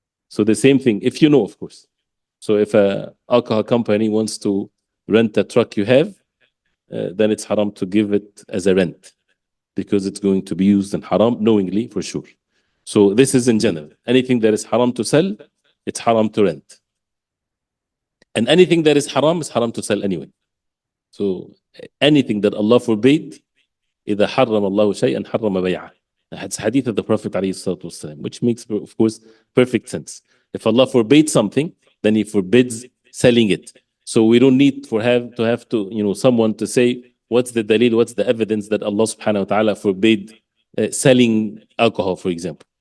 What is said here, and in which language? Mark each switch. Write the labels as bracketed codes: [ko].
[en] So the same thing, if you know, of course. So if an alcohol company wants to rent a truck you have, then it's haram to give it as a rent because it's going to be used in haram knowingly for sure. So this is in general. Anything that is haram to sell, it's haram to rent. And anything that is haram to sell anyway. So anything that Allah forbade, [ar] إذا حرم الله شيئا حرم بيعه. [en] That's hadith of the Prophet ﷺ, which makes, of course, perfect sense. If Allah forbade something, then He forbids selling it. So we don't need to have someone to say, what's the dalil, what's the evidence that Allah subhanahu wa ta'ala forbade selling alcohol, for example.